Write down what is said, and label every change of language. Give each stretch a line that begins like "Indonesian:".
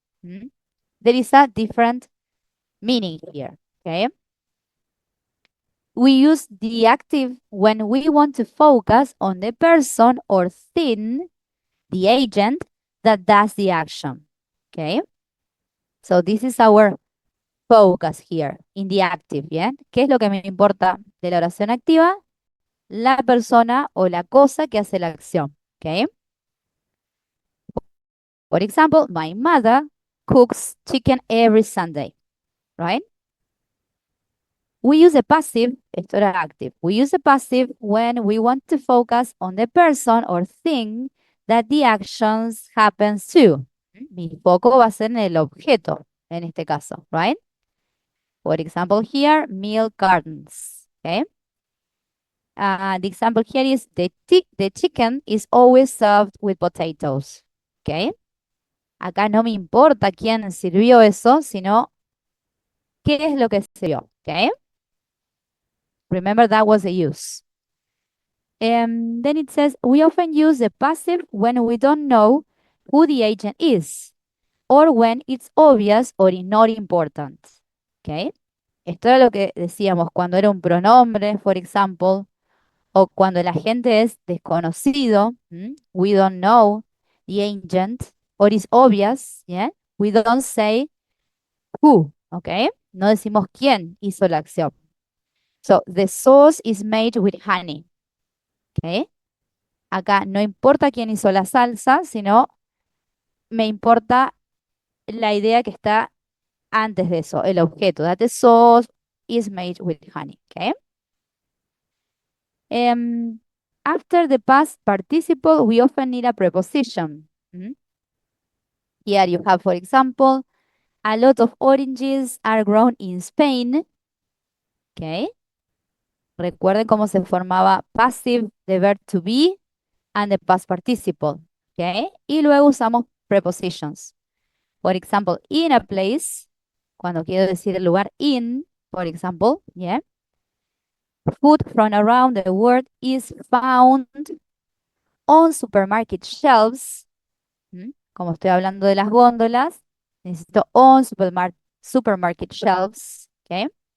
English: There is a different meaning here, okay? We use the active when we want to focus on the person or thing, the agent, that does the action, okay? So this is our focus here, in the active, ¿bien?
Spanish: ¿Qué es lo que me importa de la oración activa? La persona o la cosa que hace la acción, okay?
English: For example, my mother cooks chicken every Sunday, right? We use a passive,
Spanish: esto era
English: active. We use a passive when we want to focus on the person or thing that the actions happens to.
Spanish: Mi foco va a ser en el objeto, en este caso, right?
English: For example, here, milk cartons, okay? The example here is the chicken is always served with potatoes, okay?
Spanish: Acá no me importa quién sirvió eso, sino qué es lo que sirvió, okay?
English: Remember that was the use. Then it says, we often use the passive when we don't know who the agent is or when it's obvious or not important. Okay?
Spanish: Esto era lo que decíamos cuando era un pronombre,
English: for example,
Spanish: o cuando el agente es desconocido.
English: We don't know the agent or is obvious. Yeah? We don't say who. Okay?
Spanish: No decimos quién hizo la acción.
English: So, the sauce is made with honey. Okay?
Spanish: Acá no importa quién hizo la salsa, sino me importa la idea que está antes de eso, el objeto.
English: That the sauce is made with honey. Okay? After the past participle, we often need a preposition. Here you have, for example, a lot of oranges are grown in Spain. Okay?
Spanish: Recuerden cómo se formaba
English: passive, the verb to be, and the past participle. Okay?
Spanish: Y luego usamos prepositions.
English: For example, in a place,
Spanish: cuando quiero decir el lugar
English: in, for example, yeah. Food from around the world is found on supermarket shelves.
Spanish: Como estoy hablando de las góndolas, necesito
English: on supermarket shelves,
Spanish: okay?